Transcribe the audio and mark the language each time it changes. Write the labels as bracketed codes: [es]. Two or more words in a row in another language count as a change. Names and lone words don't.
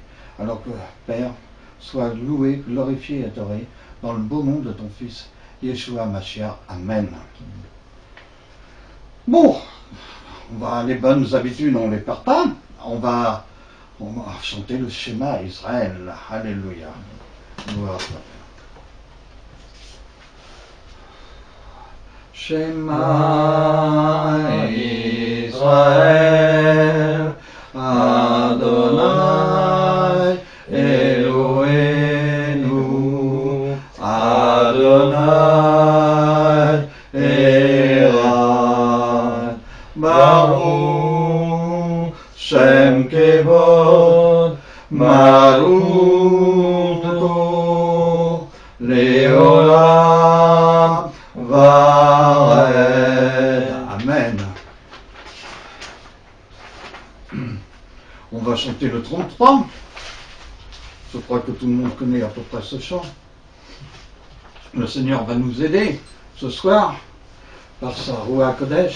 [fr] Alors que, Père, sois loué, glorifié et adoré dans le beau nom de ton Fils, Yeshua Mashiach. Amen. Bon, les bonnes habitudes, on ne les perd pas. On va chanter le schéma Israël. Alléluia. Gloire. [he] שמע ישראל, אדני אלהינו, אדני אחד, ברוך שם כבוד, מלכותו, לעולם ועד. [fr] Amen. On va chanter le 33. Je crois que tout le monde connaît à peu près ce chant. Le Seigneur va nous aider ce soir par sa [he] רוח קודש.